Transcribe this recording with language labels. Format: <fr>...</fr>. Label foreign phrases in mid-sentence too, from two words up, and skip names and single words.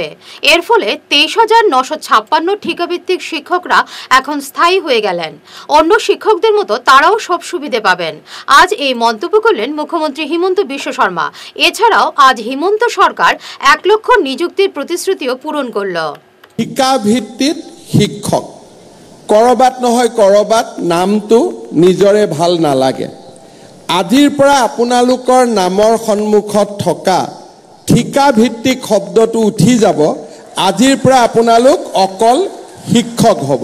<bn>এর ফলে 23,956 ঠিকাভিত্তিক শিক্ষকরা এখন স্থায়ী হয়ে গেলেন। অন্য শিক্ষকদের মতো তারাও সব সুবিধে পাবেন। আজ এই মন্তব্য করলেন মুখ্যমন্ত্রী হিমন্ত বিশ্ব শর্মা। এছাড়াও আজ হিমন্ত সরকার 1 লক্ষ নিযুক্তির প্রতিশ্রুতিও পূরণ করল।</bn> <as>শিক্ষাভিত্তিক শিক্ষক কৰবাত নহয় কৰবাত নামটো নিজৰে ভাল নালাগে। আজিৰ পৰা আপোনালোকৰ নামৰ সন্মুখত থকা ঠিকাভিত্তিক শব্দটো উঠি যাব। আজিৰ পৰা আপোনালোক অকল শিক্ষক হ'ব।</as>